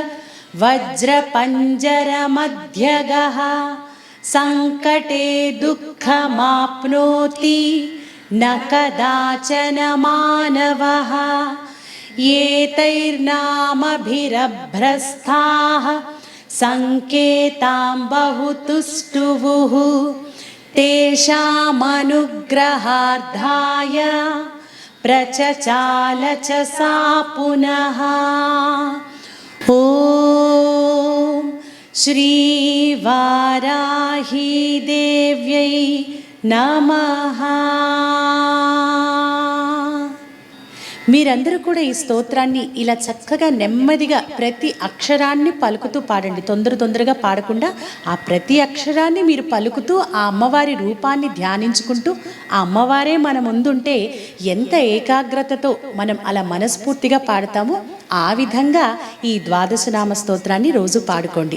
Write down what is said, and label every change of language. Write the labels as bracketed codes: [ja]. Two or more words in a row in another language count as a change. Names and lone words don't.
[sa] वज्रपञ्जरमध्यगः संकटे दुःखमाप्नोति न कदाचन मानवः एतैर्नामभिरभ्रस्ताः संकेतां बहुतुष्टुवुः तेषामनुग्रहार्थाय प्रचचाल च सा पुनः। ॐ श्रीवाराही देव्यै नमः। [te] మీరందరూ కూడా ఈ స్తోత్రాన్ని ఇలా చక్కగా నెమ్మదిగా ప్రతి అక్షరాన్ని పలుకుతూ పాడండి. తొందరగా పాడకుండా ఆ ప్రతి అక్షరాన్ని మీరు పలుకుతూ ఆ అమ్మవారి రూపాన్ని ధ్యానించుకుంటూ ఆ అమ్మవారే మన ముందుంటే ఎంత ఏకాగ్రతతో మనం అలా మనస్ఫూర్తిగా పాడతామో ఆ విధంగా ఈ ద్వాదశనామ స్తోత్రాన్ని రోజు పాడుకోండి.